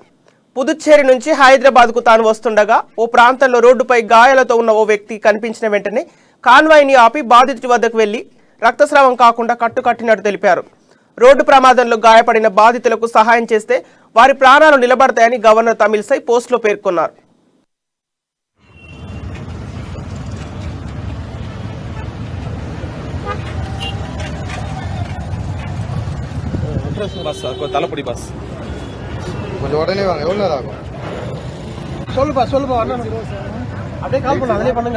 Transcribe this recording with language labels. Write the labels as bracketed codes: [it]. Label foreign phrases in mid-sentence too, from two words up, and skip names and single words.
[te] పుదుచ్చేరి నుంచి హైదరాబాద్కు తాను వస్తుండగా ఓ ప్రాంతంలో రోడ్డుపై గాయాలతో ఉన్న ఓ వ్యక్తి కనిపించిన వెంటనే కాన్వాయ్ని ఆపి బాధితుడి వద్దకు వెళ్లి రక్తస్రావం కాకుండా కట్టుకట్టినట్టు తెలిపారు. రోడ్డు ప్రమాదంలో గాయపడిన బాధితులకు సహాయం చేస్తే వారి ప్రాణాలు నిలబడతాయని గవర్నర్ తమిళిసై పోస్టులో పేర్కొన్నారు. [ta] தளபதி பஸ் கொஞ்சம் உடனே வாங்க. எவ்வளோ நேரம் ஆகும்? சொல்லுப்பா அண்ணா அப்படியே கால் பண்ண அதிலே பண்ணுங்க.